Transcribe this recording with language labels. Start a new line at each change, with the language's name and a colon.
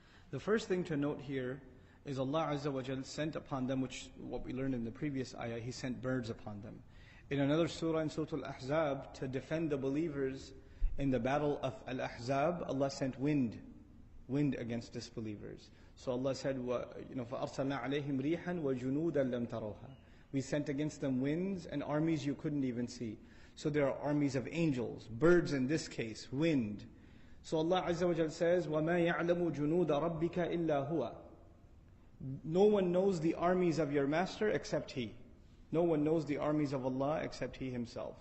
English: The first thing to note here is Allah Azza wa Jalla sent upon them, which what we learned in the previous ayah, He sent birds upon them. In another surah, in Surah Al-Ahzab, to defend the believers in the battle of Al-Ahzab, Allah sent wind against disbelievers. So Allah said,
Arabic: فَأَرْسَلْنَا عَلَيْهِمْ رِيحًا وَجُنُودًا لَمْ تَرَوْهَا.
English: We sent against them winds and armies you couldn't even see. So there are armies of angels, birds in this case, wind. So Allah Azza wa Jalla says,
Arabic: وَمَا يَعْلَمُ جُنُودَ رَبِّكَ إِلَّا هُوَ.
English: No one knows the armies of your master except He. No one knows the armies of Allah except He Himself.